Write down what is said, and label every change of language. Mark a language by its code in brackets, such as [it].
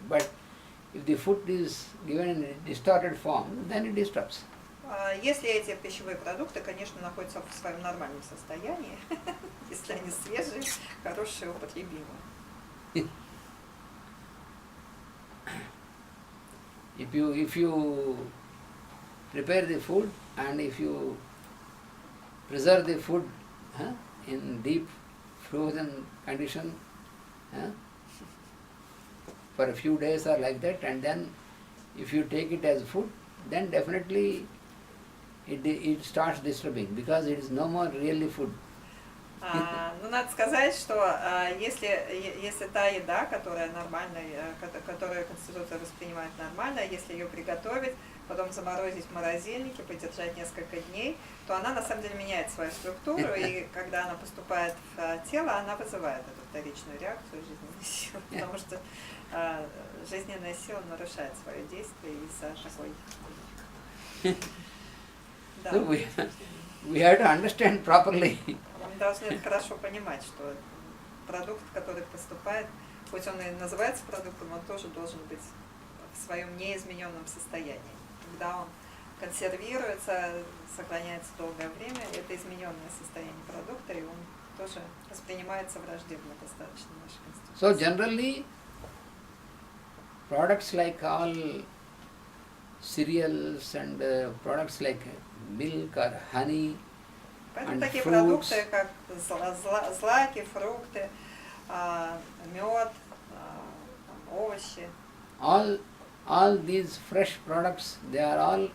[en] But if the food is given in a distorted form, then it disturbs. [ru] Если эти пищевые продукты, конечно, находятся в своем нормальном состоянии, если они свежие, хорошие, употребимые. [en] If you prepare the food and if you preserve the food in deep frozen condition for a few days or like that, and then if you take it as food, then definitely it starts disturbing because it is no more really food. [ru] Надо сказать, что если та еда, которая нормальная, которую Конституция воспринимает нормально, если ее приготовить, потом заморозить в морозильнике, подержать несколько дней, то она на самом деле меняет свою структуру, и когда она поступает в тело, она вызывает эту вторичную реакцию жизненной силы, потому что жизненная сила нарушает свое действие из-за такой... Да. [en] So we have to understand properly. [ru] Мы должны хорошо понимать, что продукт, который поступает, хоть он и называется продуктом, он тоже должен быть в своем неизмененном состоянии. Когда он консервируется, сохраняется долгое время, это измененное состояние продукта, и он тоже воспринимается враждебно достаточно в нашей Конституции. [en] So generally, products like all cereals and products like milk or honey, [ru] Поэтому такие продукты, как злаки, фрукты, мед, овощи, [en] all these fresh products, they are all